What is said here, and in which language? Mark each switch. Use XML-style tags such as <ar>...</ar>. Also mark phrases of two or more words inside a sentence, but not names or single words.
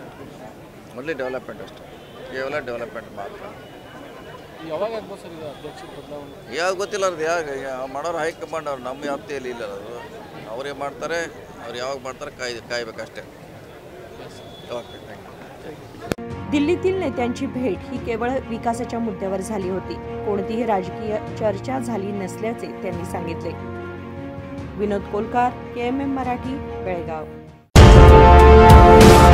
<kn>ಮೊದಲೇ ಡೆವಲಪ್ಮೆಂಟ್ ಅಷ್ಟೇ, ಕೇವಲ ಡೆವಲಪ್ಮೆಂಟ್ ಮಾತ್ರ। ಯಾವಾಗ ಆಗ್ಬೋದು ಸರ್ ಇದು ಅಧ್ಯಕ್ಷರ ಬದಲಾವಣೆ? ಯಾವಾಗ ಗೊತ್ತಿಲ್ಲ, ಅದು ಮಾಡೋರು ಹೈಕಮಾಂಡ್, ಅವ್ರು ನಮ್ಮ ವ್ಯಾಪ್ತಿಯಲ್ಲಿ ಇಲ್ಲ, ಅದು ಅವರೇ ಮಾಡ್ತಾರೆ, ಅವ್ರು ಯಾವಾಗ ಮಾಡ್ತಾರೆ ಕಾಯ್ಬೇಕಷ್ಟೇ।</kn> <en>okay, thank you.</en> <mr>दिल्लीतील नेत्यांची भेट ही केवळ विकासाच्या मुद्द्यावर झाली होती, कोणतीही राजकीय चर्चा झाली नसल्याचे त्यांनी सांगितले। विनोद कोलकार, KMM मराठी, बेळगाव।</mr>